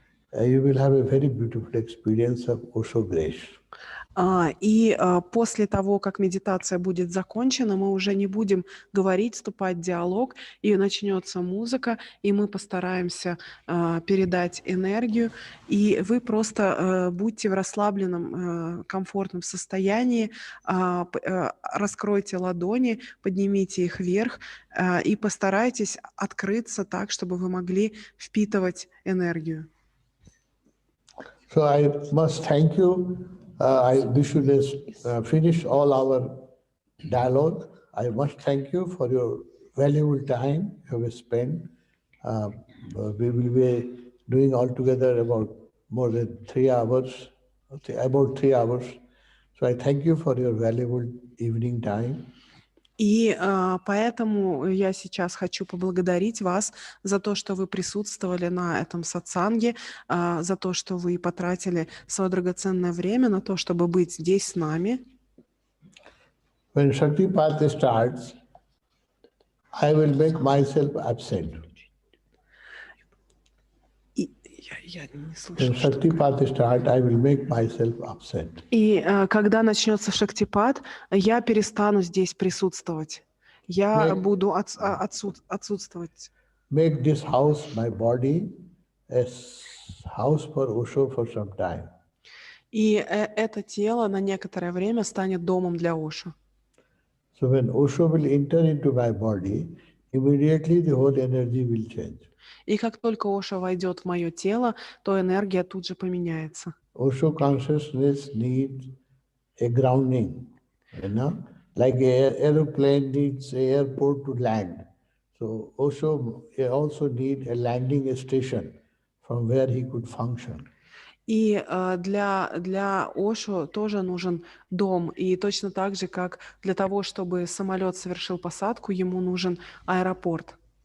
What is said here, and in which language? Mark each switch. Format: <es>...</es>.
<en>You will have a very beautiful experience of Osho grace.</en> <ru>И после того, как медитация будет закончена, мы уже не будем говорить, вступать в диалог, и начнется музыка, и мы постараемся передать энергию, и вы просто будьте в расслабленном, комфортном состоянии, раскройте ладони, поднимите их вверх и постарайтесь открыться так, чтобы вы могли впитывать энергию.</ru> <en>So I must thank you. We should finish all our dialogue. I must thank you for your valuable time you have spent. We will be doing altogether about more than 3 hours, about 3 hours. So I thank you for your valuable evening time.</en> <ru>И поэтому я сейчас хочу поблагодарить вас за то, что вы присутствовали на этом сатсанге, за то, что вы потратили свое драгоценное время на то, чтобы быть здесь с нами.</ru> <en>When Shaktipat starts, I will make myself absent.</en> <ru>Я не слышу, что такое.</ru> <en>Shaktipat starts, I will make myself absent.</en> <ru>И когда начнется Шактипат, я перестану здесь присутствовать. Я буду отсутствовать.</ru> <en>Make this house, my body, a house for Osho for some time.</en> <ru>И это тело на некоторое время станет домом для Ошо.</ru> <en>So when Osho will enter into my body, immediately the whole energy will change.</en> <ru>И как только Ошо войдет в мое тело, то энергия тут же поменяется.</ru> <en>Osho consciousness needs a grounding, like an aeroplane needs an airport to land. So Osho also needs a landing station from where he could function.</en> <ru>И для Ошо тоже нужен дом. И точно так же, как для того, чтобы самолет совершил посадку, ему нужен аэропорт.</ru>